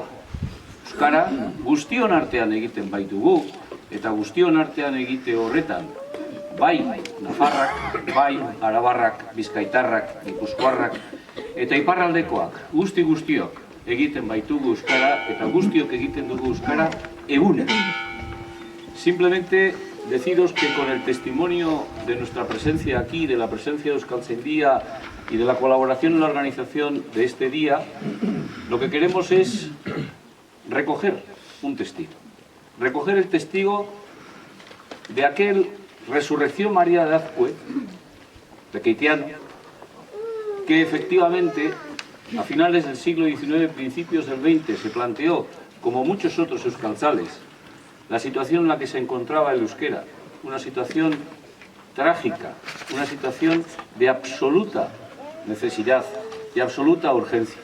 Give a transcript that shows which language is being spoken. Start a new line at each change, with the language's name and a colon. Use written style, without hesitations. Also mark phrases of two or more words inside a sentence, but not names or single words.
Basque: Euskara guztion artean egiten baitugu, eta guztion artean egite horretan, bai Nafarrak, bai Arabarrak, Bizkaitarrak, Gipuzkoarrak, eta iparraldekoak, guztiok egiten baitugu euskara, eta guztiok egiten dugu euskara egunen.
Spanish: Simplemente deciros que con el testimonio de nuestra presencia aquí, de la presencia de Euskaltzaindia y de la colaboración en la organización de este día, lo que queremos es recoger un testigo. Recoger el testigo de aquel Resurrección María de Azcue, de Keitiano, que efectivamente a finales del siglo XIX, principios del XX, se planteó, como muchos otros euskaltzales, la situación en la que se encontraba el euskera, una situación trágica, una situación de absoluta necesidad, de absoluta urgencia.